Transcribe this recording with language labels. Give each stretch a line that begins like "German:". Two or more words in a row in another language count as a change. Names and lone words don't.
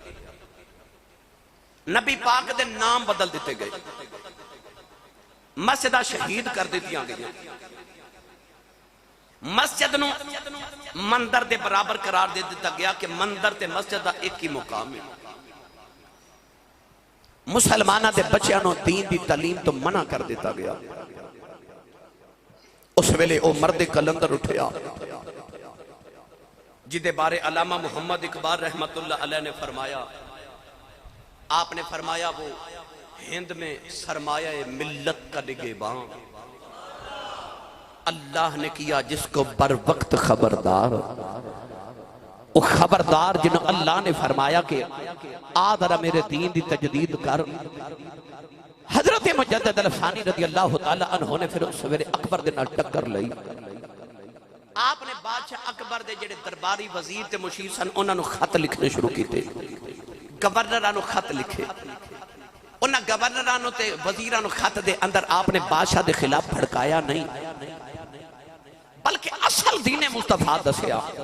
Punjabi: نبی پاک دے نام بدل دتے گئے، مسجداں شہید کر دتیاں گئیاں، مسجد نوں مندر دے برابر قرار دے دتا گیا کہ مندر تے مسجد دا اکو مقام اے. مسلماناں دے بچیاں نوں دین دی تعلیم توں منع کر دتا گیا. اس ویلے او مرد قلندر اٹھیا جیدے بارے علامہ محمد اقبال
Arabic: رحمة الله عليه
Punjabi: نے فرمایا.
Urdu: آپ نے فرمایا وہ ہند میں سرمایۂ ملت کا نگہبان، اللہ نے کیا جس کو بروقت خبردار. وہ خبردار جنہیں اللہ نے فرمایا کہ آ ذرا میرے دین کی تجدید کر.
Punjabi: حضرت مجدد الف ثانی
Arabic: رضي الله تعالى عنه
Punjabi: نے فیر اس ویلے اکبر دے نال ٹکر لئی. آپ نے بادشاہ اکبر دے جیہڑے درباری وزیر تے مشیر سن اوہناں نوں خط لکھنے شروع کیتے، گورنراں نوں خط لکھے. اوہناں گورنراں نوں تے وزیراں نوں خط دے اندر آپ نے بادشاہ دے خلاف بھڑکایا نہیں، بلکہ اصل دین مصطفیٰ دسیا.